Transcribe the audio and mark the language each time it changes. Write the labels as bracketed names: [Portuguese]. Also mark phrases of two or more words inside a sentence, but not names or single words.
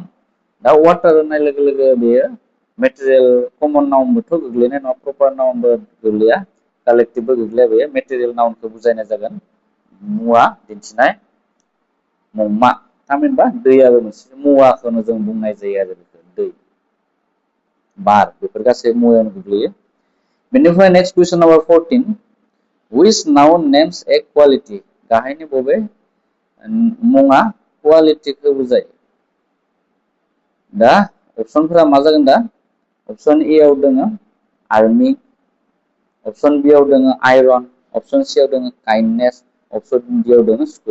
[Bodo] दा वाटार होननाय लोगो लोगो बेयो [English] material common noun' [Bodo] गोग्लैनाय नङा, [English] proper noun [Bodo] गोग्लैया, कालेक्टिभबो गोग्लैया, बेयो [English] material noun [Bodo] बुजायनाय जागोन। मुवा दिन्थिनाय मुंमा, थामहिनबा दैयाबो मोनसे मुवाखौनो जों बुंनाय जायो आरो बेखौ दै, बार, बेफोर गासै मुवायावनो गोग्लैयो। बेनिफ्राय [English] next question number [Bodo] 14, [English] which noun names a quality? [Bodo] गाहायनि बबे मुङा क्वालिटिखौ बुजायो? दा अपसनफोरा मा जागोन दा? [English] option A [Bodo] आव दोङो आर्मि, [English] option B [Bodo] आव दोङो आयरन, [English] option C [Bodo] आव दोङो काइन्डनेस, [English] option D [Bodo] आव दोङो स्कुल।